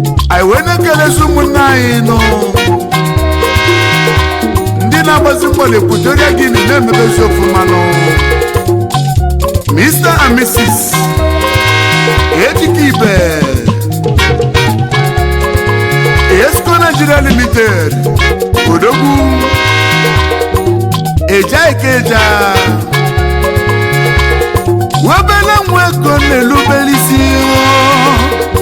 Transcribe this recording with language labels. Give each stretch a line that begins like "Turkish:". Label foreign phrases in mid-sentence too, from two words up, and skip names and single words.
Igbo: Anyị wee na-ekelezi ụmụnne anyị nụ. Ndị na-agbazi mbọ na Equatorial Guinea na-emebezi ọfụma nụ.
English: Mister and Missus
Igbo: Ejike Ibe, Esco Nigeria Limited, Odogwu, Eja Ikeja, Webele nwa ego na-elubere isi o.